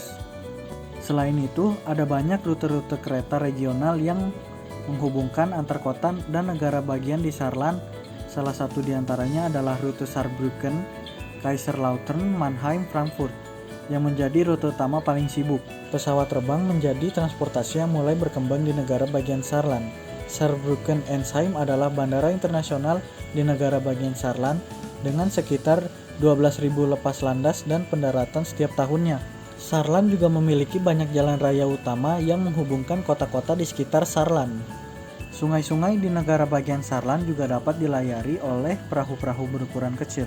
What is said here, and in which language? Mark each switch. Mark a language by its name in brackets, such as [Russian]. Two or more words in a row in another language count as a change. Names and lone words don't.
[Indonesian] Selain itu, ada banyak rute-rute kereta regional yang menghubungkan antar kota dan negara bagian di Saarland. Salah satu di antaranya adalah rute Saarbrücken, Kaiserslautern, Mannheim, Frankfurt, yang menjadi rute utama paling sibuk. Pesawat terbang menjadi transportasi yang mulai berkembang di negara bagian Saarland. Saarbrücken-Ensheim adalah bandara internasional di negara bagian Saarland dengan sekitar 12.000 lepas landas dan pendaratan setiap tahunnya. Saarland juga memiliki banyak jalan raya utama yang menghubungkan kota-kota di sekitar Saarland. Sungai-sungai di negara bagian Saarland juga dapat dilayari oleh perahu-perahu berukuran kecil.